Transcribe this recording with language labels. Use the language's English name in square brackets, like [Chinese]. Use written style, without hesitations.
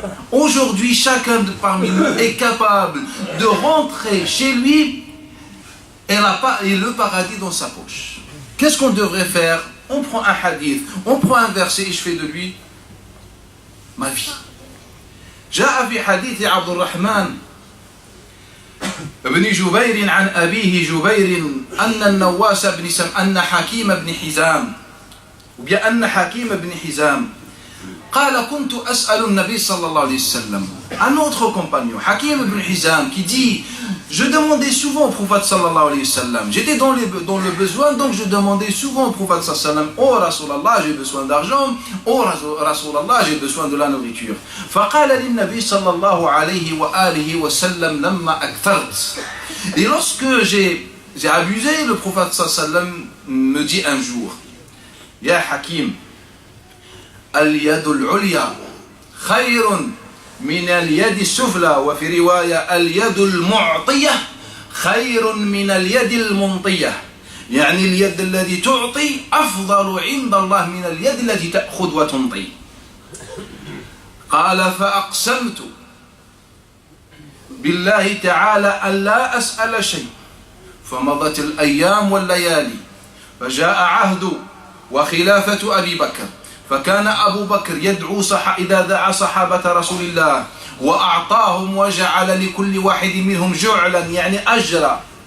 [French] Aujourd'hui, chacun parmi nous est capable de rentrer chez lui et le paradis dans sa poche. Qu'est-ce qu'on devrait faire? On prend un hadith, on prend un verset et je fais de lui ma vie. [Arabic] جاء في حديث عبد الرحمن ابن جبير عن أبيه جبير أن النواس بن أن حكيم بن حزام وبأن حكيم بن حزام قال كنت أسأل النبي صلى الله عليه وسلم. [French] Un autre compagnon, Hakim ibn Hizam, qui dit, je demandais souvent au prophète sallallahu alayhi wa sallam, j'étais dans le besoin, donc je demandais souvent au prophète sallallahu alayhi wa sallam, oh Rasulallah, j'ai besoin d'argent, oh Rasulallah, j'ai besoin de la nourriture. [Arabic] فقال للنبي صلى الله عليه وآله وسلم لما أكثرت. [French] Et lorsque j'ai abusé, le prophète sallallahu alayhi wa sallam me dit un jour, Ya Hakim, [Arabic] اليد العليا خير من اليد السفلى وفي رواية اليد المعطية خير من اليد المنطية. يعني اليد التي تعطي أفضل عند الله من اليد التي تأخذ وتنطي. قال فأقسمت بالله تعالى أن لا أسأل شيء فمضت الأيام والليالي فجاء عهد وخلافة أبي بكر فكان أبو بكر يدعو إذا دعا صحابة رسول الله وأعطاهم وجعل لكل واحد منهم جعلا يعني أجرا.